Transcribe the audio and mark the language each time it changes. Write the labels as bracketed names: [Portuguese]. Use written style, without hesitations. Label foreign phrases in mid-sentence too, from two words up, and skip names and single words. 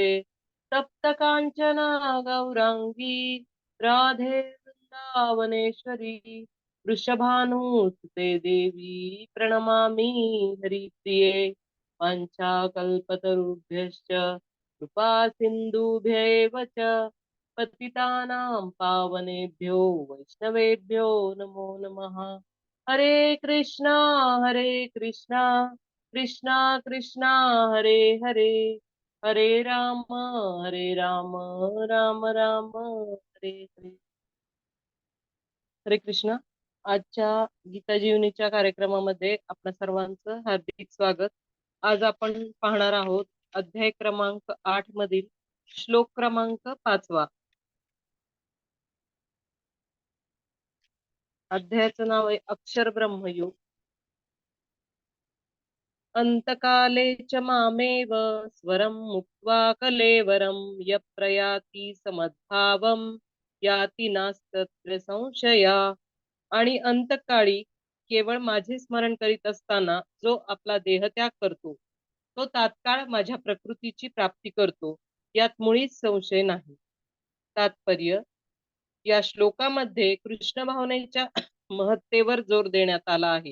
[Sanskrit] तप्त कांचन गौरांगी राधे वृंदावनेश्वरी वृषभानुसुते देवी प्रणमामि हरिप्रिये। वाञ्छाकल्पतरुभ्यश्च कृपा सिन्धुभ्यैव च पतितानां पावनेभ्यो वैष्णवेभ्यो नमो नमः। हरे कृष्णा कृष्णा कृष्णा कृष्णा हरे हरे हरे राम राम राम हरे हरे। हरे कृष्णा। [Marathi] आजच्या गीता जीवनीच्या कार्यक्रमामध्ये आपल्या सर्वांचं हार्दिक स्वागत। आज आपण पाहणार आहोत अध्याय क्रमांक 8 मधील श्लोक क्रमांक 5वा। अध्यायाचं नाव आहे अक्षर ब्रह्मयोग। [Sanskrit] अंतकाले च मामेव स्वरं मुक्त्वा कलेवरं यः प्रयाति समद्भावं याति नास्तत्र संशया। [Marathi] आणि अंतकाळी केवळ माझे स्मरण करीत असताना जो आपला देहत्याग करतो तो तात्काळ माझ्या प्रकृतीची प्राप्ती करतो, यात मुळीच संशय नाही। तात्पर्य: या श्लोकामध्ये कृष्ण भावनेच्या महत्तेवर जोर देण्यात आला आहे।